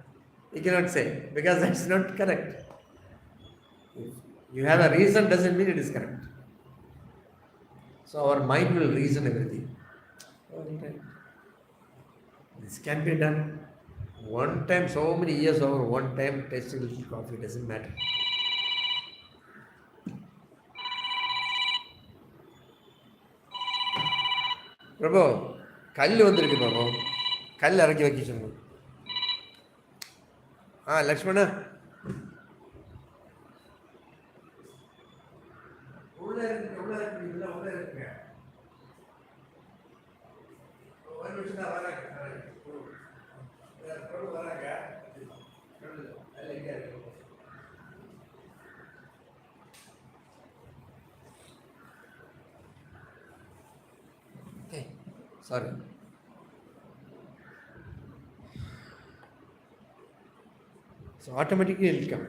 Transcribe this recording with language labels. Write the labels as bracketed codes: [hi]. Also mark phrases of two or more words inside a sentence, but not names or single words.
[en] You cannot say, because that's not correct. If you have a reason, doesn't mean it is correct. So our mind will reason everything. Oh, right. This can be done. One time, so many years over, one time tasting a little coffee doesn't matter. [ta] Prabhu, கல்லு வந்திருக்கு Prabhu. கல்லு இறக்கி வக்கி சொல்லு. Lakshmana. உள்ள இருக்கு இதெல்லாம் உள்ள இருக்கு. ஒரு நிமிஷம் தான் வராங்க. Prabhu வராங்க. அல்ல இங்க இருக்கு. [en] Okay, sorry. So automatically it will come.